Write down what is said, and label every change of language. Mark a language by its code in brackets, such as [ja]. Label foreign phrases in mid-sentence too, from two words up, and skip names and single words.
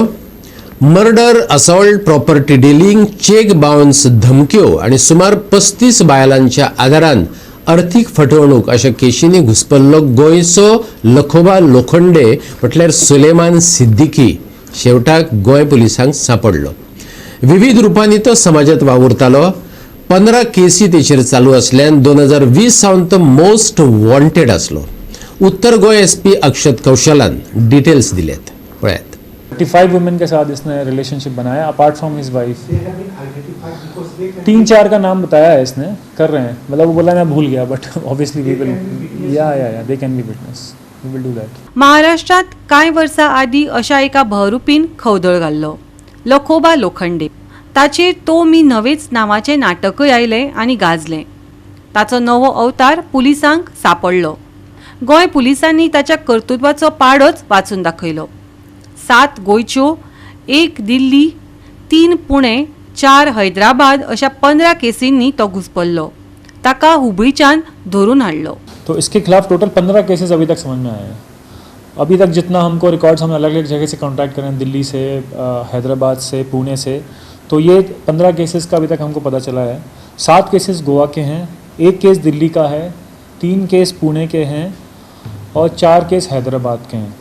[kok] मर्डर, असॉल्ट, प्रॉपर्टी डिलिंग, चेक बाउन्स, धमक्यो आनी सुमार 35 बायलांच्या आदारान अर्थीक फटवणूक अशा केशींनी घुस्पल्लो गोंयचो लखोबा लोखंडे म्हटल्यार सुलेमान सिद्दीकी शेवटाक गोंय पुलिसांक सांपडलो। विविध रुपांनी तो समाजात वावुरतालो। 15 केसी तेचेर चालू असल्यान 2020 सावन तो मोस्ट वॉन्टेड असलो। उत्तर गोय एसपी अक्षत कौशलान डिटेल्स दिलेत, पळयात। [hi] 35 वुमेन के साथ इसने रिलेशनशिप बनाया [en] apart from his wife. [hi] 3-4 का नाम बताया है इसने, कर रहे हैं, मतलब वो बोला मैं भूल गया, [en] but obviously we will ya they can be witness, we will do that. [kok] महाराष्ट्रात कांय वर्सां आदीं अशा एका बहुरुपीन खवदळ घाल्लो, लखोबा लोखंडे। ताचेर तो मी नवेच नावाचें नाटकय आयलें आनी गाजलें। ताचो नवो अवतार पुलिसांक सांपडलो। गोंय पुलिसांनी ताच्या कर्तुत्वाचो पाडोच वाचून दाखयलो। 7 गोंयच्यो, 1 दिल्ली, 3 पुणे, 4 हैदराबाद अशा 15 केसींनी तो घुस्पल्लो। ताका हुबळीच्यान धरून हाडलो। [hi] तो इसके खिलाफ टोटल 15 केसेस अभी तक समझ में आए हैं। अभी तक जितना हमको रिकॉर्ड्स हमने अलग अलग जगह से कॉन्टैक्ट करें, दिल्ली से, हैदराबाद से, पुणे से, तो ये 15 केसेस का अभी तक हमको पता चला है। 7 केसेस गोवा के हैं, 1 केस दिल्ली का है, 3 केस पुणे के हैं और 4 केस हैदराबाद के हैं।